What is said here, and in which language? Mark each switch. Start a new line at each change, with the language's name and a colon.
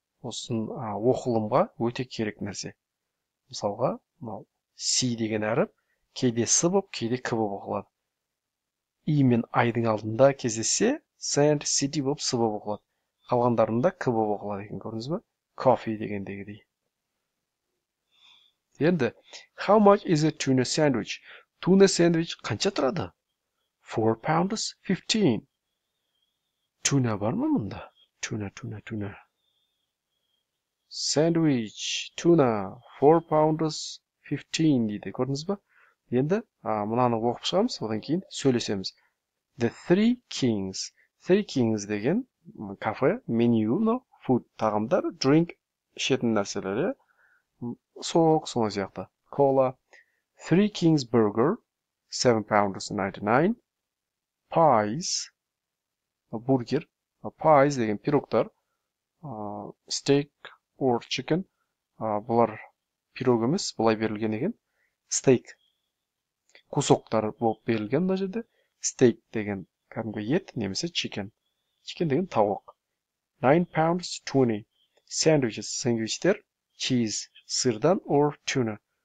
Kazakh: Осын оқылымға өте керек нәрсе. Мысалға, мынау C деген әріп кейде S болып, кейде K болып оқылады. E мен I-дың алдында кездессе, Sand, City болып S болып оқылады. Қалғандарында K болып оқылады екен, көрдіңіз бе? Coffee дегендегідей. Енді,
English: how much is a tuna sandwich?
Kazakh: Tuna sandwich қанша тұрады?
English: 4 pounds 15.
Kazakh: Tuna бар ма мұнда? Tuna. Sandwich, tuna, 4 pounds 15 дейді, көрдіңіз ба? Енді мынаны оқып шығамыз, одан кейін сөйлесеміз.
English: The Three Kings.
Kazakh: Three Kings деген кафе, меню, food, тағамдар, drink, ішетін нәрселер, сок, соны сияқты.
English: Cola. Three Kings burger, 7 pounds 99.
Kazakh: Pies, бургер. Pies деген пирогтар.
English: Steak or chicken.
Kazakh: Бұлар пирог емес, бұлай берілген екен. Steak. Кусоктар болып берілген мына жерде. Steak деген кәдімгі ет, немесе chicken. Chicken деген тауық.
English: 9 pounds 20. Sandwiches, сэндвичтер, cheese, сырдан or tuna.